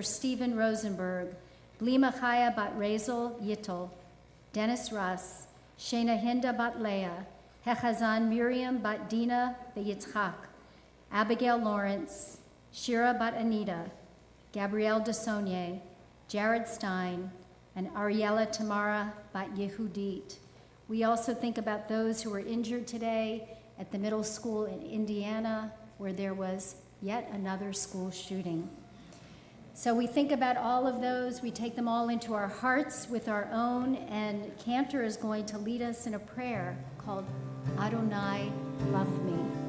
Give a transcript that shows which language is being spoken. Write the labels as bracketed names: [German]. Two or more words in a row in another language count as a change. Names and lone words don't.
[English] Stephen Rosenberg, Blima Chaya Bat Razel Yittel, Dennis Russ, Shena Hinda Bat Leah, Hechazan Miriam Bat Dina Yitzchak, Abigail Lawrence, Shira Bat Anita, Gabrielle Desaunier, Jared Stein, and Ariella Tamara Bat Yehudit. We also think about those who were injured today at the middle school in Indiana, where there was yet another school shooting. So we think about all of those, we take them all into our hearts with our own, and Cantor is going to lead us in a prayer called Adonai Love Me.